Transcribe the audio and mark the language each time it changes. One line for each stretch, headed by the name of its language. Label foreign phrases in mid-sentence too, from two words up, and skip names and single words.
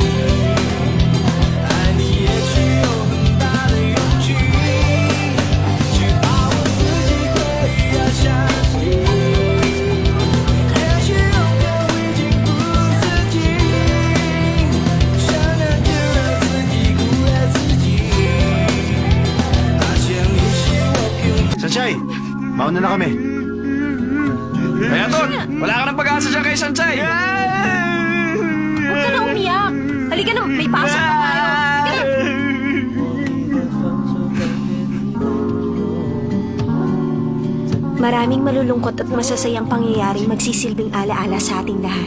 Chinese: 爱你也需有很大的勇气，只把我自己归于想你。也许有天我已经不自己，想念就让自己苦了自己。发现你是我平
Filipino: Sanchay, mauna na kami. Kaya Ton, wala ka ng pag-asa dyan kay Sanchay. Huwag ka na umiyak. Halika na, may pasok pa tayo. Halika na. Maraming malulungkot at masasayang pangyayaring magsisilbing alaala sa ating lahat.